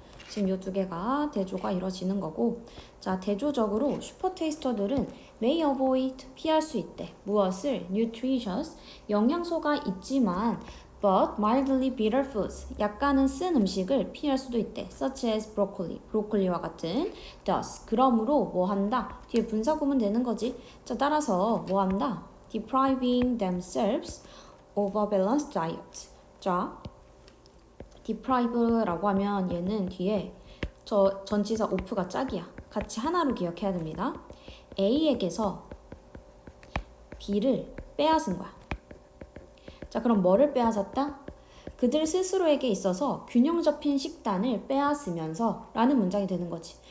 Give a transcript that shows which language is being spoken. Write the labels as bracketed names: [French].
[Korean] 지금 이 두 개가 대조가 이루어지는 거고, 자, 대조적으로 슈퍼테이스터들은 [English] may avoid [Korean] 피할 수 있대. 무엇을? nutritious 영양소가 있지만 [English] but mildly bitter foods [Korean] 약간은 쓴 음식을 피할 수도 있대. [English] such as [Korean] 브로콜리와 같은. [English] thus [Korean] 그러므로 뭐 한다? 뒤에 분사구문 되는 거지. 자, 따라서 뭐 한다? [English] depriving themselves of a balanced diet. [Korean] 자, deprive라고 하면 얘는 뒤에 저 전치사 of가 짝이야. 같이 하나로 기억해야 됩니다. A에게서 B를 빼앗은 거야. 자, 그럼 뭐를 빼앗았다? 그들 스스로에게 있어서 균형 잡힌 식단을 빼앗으면서 라는 문장이 되는 거지.